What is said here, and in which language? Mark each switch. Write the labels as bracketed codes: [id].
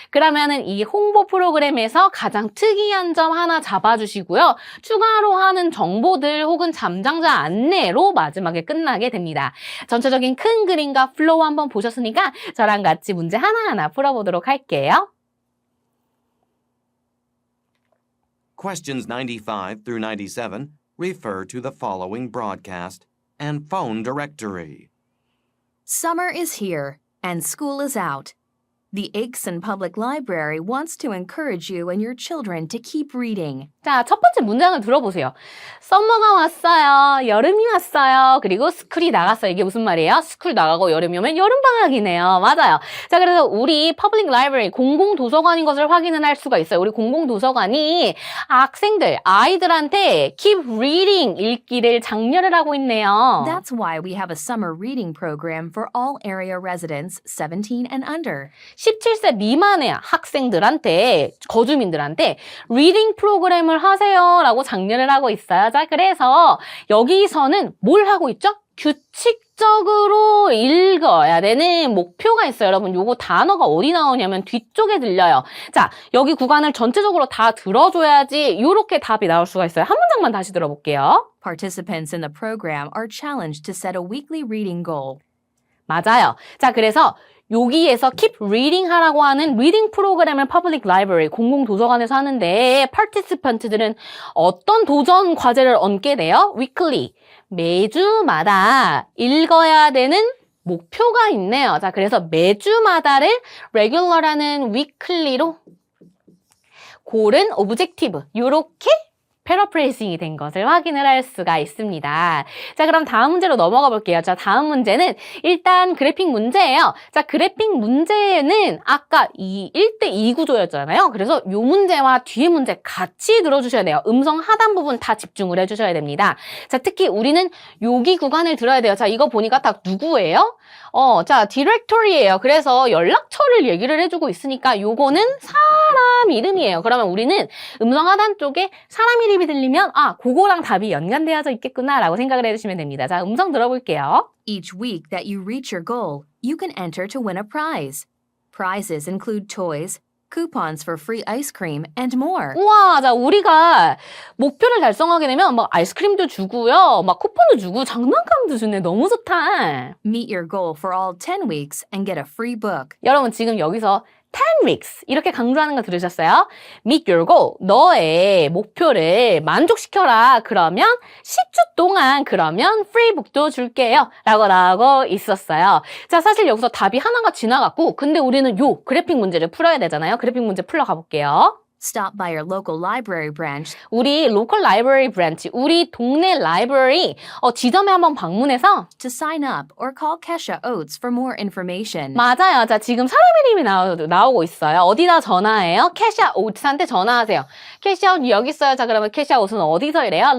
[ko] 그러면은 이 홍보 프로그램에서 가장 특이한 점 하나 잡아주시고요. 추가로 하는 정보들 혹은 잠장자 안내로 마지막에 끝나게 됩니다. 전체적인 큰 그림과 플로우 한번 보셨으니까 저랑 같이 문제 하나하나 풀어보도록 할게요. [en] Questions 95 through 97 refer to the following broadcast and phone directory. Summer is here, and school is out. The Aikson Public Library wants to encourage you and your children to keep reading. [ko] 자, 첫 번째 문장을 들어보세요. 썸머가 왔어요. 여름이 왔어요. 그리고 스쿨이 나갔어요. 이게 무슨 말이에요? 스쿨 나가고 여름이 오면 여름방학이네요. 맞아요. 자, 그래서 우리 퍼블릭 라이브러리, 공공도서관인 것을 확인을 할 수가 있어요. 우리 공공도서관이 학생들, 아이들한테 keep reading, 읽기를 장려를 하고 있네요. [en] That's why we have a summer reading program for all area residents 17 and under. [ko] 17세 미만의 학생들한테, 거주민들한테 리딩 프로그램을 하세요 라고 장려를 하고 있어요. 자, 그래서 여기서는 뭘 하고 있죠? 규칙적으로 읽어야 되는 목표가 있어요. 여러분, 요거 단어가 어디 나오냐면 뒤쪽에 들려요. 자, 여기 구간을 전체적으로 다 들어줘야지 요렇게 답이 나올 수가 있어요. 한 문장만 다시 들어볼게요. [en] Participants in the program are challenged to set a weekly reading goal. [ko] 맞아요. 자, 그래서 여기에서 keep reading 하라고 하는 리딩 프로그램을 퍼블릭 라이브러리, 공공도서관에서 하는데 participant들은 어떤 도전 과제를 얻게 돼요? weekly, 매주마다 읽어야 되는 목표가 있네요. 자, 그래서 매주마다를 regular라는 weekly로 고른 objective, 요렇게 패러프레이징이 된 것을 확인을 할 수가 있습니다. 자, 그럼 다음 문제로 넘어가 볼게요. 자, 다음 문제는 일단 그래픽 문제예요. 자, 그래픽 문제는 아까 이 1대2 구조였잖아요. 그래서 요 문제와 뒤에 문제 같이 들어주셔야 돼요. 음성 하단 부분 다 집중을 해주셔야 됩니다. 자, 특히 우리는 여기 구간을 들어야 돼요. 자, 이거 보니까 딱 누구예요? 자, 디렉토리예요. 그래서 연락처를 얘기를 해주고 있으니까 요거는 사람 이름이에요. 그러면 우리는 음성 하단 쪽에 사람 이름이 들리면 그거랑 답이 연관되어져 있겠구나라고 생각을 해주시면 됩니다. 자, 음성 들어볼게요. [en] Each week that you reach your goal, you can enter to win a prize. Prizes include toys, coupons for free ice cream, and more. [ko] 우와, 자, 우리가 목표를 달성하게 되면 막 아이스크림도 주고요, 막 쿠폰도 주고 장난감도 주네. 너무 좋다. [en] Meet your goal for all 10 weeks and get a free book. [ko] 여러분 지금 여기서 10 weeks 이렇게 강조하는 거 들으셨어요? [en] Meet your goal, [ko] 너의 목표를 만족시켜라. 그러면 10주 동안 그러면 프리북도 줄게요 라고 나오고 있었어요. 자, 사실 여기서 답이 하나가 지나갔고 근데 우리는 요 그래픽 문제를 풀어야 되잖아요. 그래픽 문제 풀러 가볼게요. [en] Stop by your local library branch [ko] 우리 로컬 라이브러리 브랜치, 우리 동네 라이브러리 지점에 한번 방문해서 [en] to sign up or call Kesha Oates for more information. [ko] 맞아요. 자, 지금 사람 이름이 나오고 있어요. 어디다 전화해요? 캐샤 오츠한테 전화하세요. 캐샤 오츠 여기 있어요. 자, 그러면 캐샤 오츠는 어디서 일해요?